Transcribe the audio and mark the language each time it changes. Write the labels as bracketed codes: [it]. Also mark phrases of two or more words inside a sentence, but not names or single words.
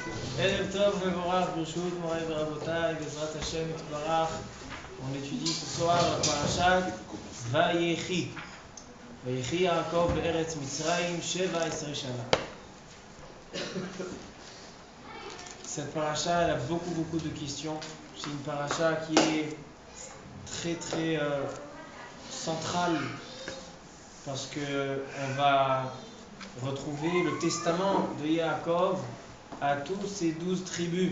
[he] ערב טוב, מבורך, ברשות, מורי ורבותי, בעזרת השם, יתברך. [fr] On étudie ce soir la parashat Vayechi. [he] ויחי יעקב בארץ מצרים, שבע עשרה שנה. [fr] Cette parasha, elle a beaucoup de questions. C'est une parasha qui est très centrale parce que on va retrouver le testament de Yaakov à tous ses 12 tribus.